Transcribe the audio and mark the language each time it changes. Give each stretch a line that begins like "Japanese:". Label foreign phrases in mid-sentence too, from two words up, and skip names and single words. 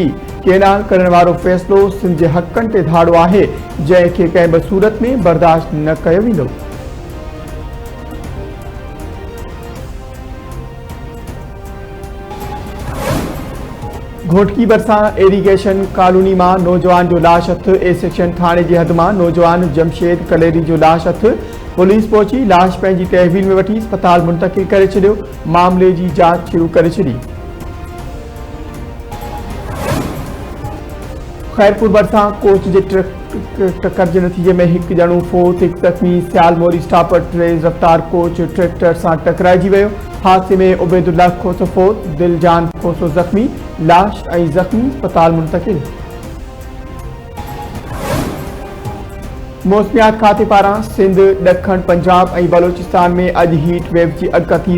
Sindhi: केनाल करण वारो फ़ैसिलो सिंध के हक़नि ते धाड़ो आहे, जंहिंखे कंहिं बि सूरत में बर्दाश्त न कयो वेंदो। घोटकी भरिसां एरीगेशन कॉलोनी में नौजवान जो लाश हथ। ए सेक्शन थाने की हद में नौजवान जमशेद कलेरी जो लाश हथ। पुलिस पहुंची लाश पंहिंजी तहवील में वठी अस्पताल मुंतकिल करे छॾियो। मामले की जांच शुरू करे छॾी। खैरपुर भरिसां कोच के टक्कर के नतीजे में एक जणो फोत, एक ज़ख्मी। सियालमोरी स्टॉप पर तेज़ रफ्तार कोच ट्रैक्टर से टकराइजी वियो। हादसे में उबैदुल्लाह खोसो फोत, दिलजान खोसो ज़ख्मी। लाश ऐं ज़ख्मी अस्पताल मुंतकिल। मौसमियात खाते पारां सिंध, ॾखण पंजाब ऐं बलोचिस्तान में अॼु हीट वेव की अॻकथी।